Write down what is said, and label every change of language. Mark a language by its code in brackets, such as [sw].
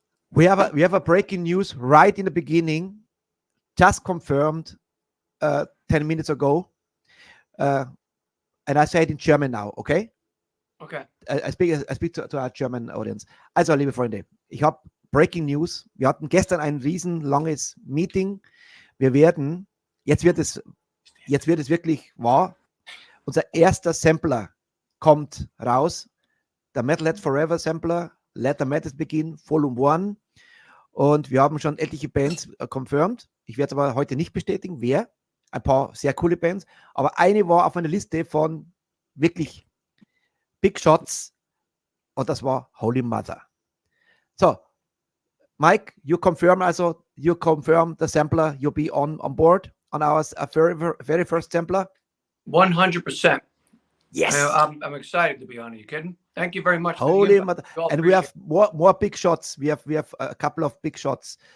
[en] We have a breaking news right in the beginning, just confirmed 10 minutes ago. And I say it in German now, okay? Okay. I speak to our German audience. [de] Also, liebe Freunde, ich habe Breaking News. Wir hatten gestern ein riesenlanges Meeting. Jetzt wird es wirklich wahr. Unser erster Sampler kommt raus. Der Metalheads Forever Sampler, Let the Metals Begin, Volume 1. Und wir haben schon etliche Bands confirmed. Ich werde es aber heute nicht bestätigen, wer. Ein paar sehr coole Bands. Aber eine war auf meiner Liste von wirklich Big Shots. Und das war Holy Mother. [en] So, Mike, you confirm the sampler, you'll be on board on our very first sampler? 100%. Yes. I'm excited to be on. Are you kidding? Thank you very much. Holy mother. And we have more big shots. We have a couple of big shots.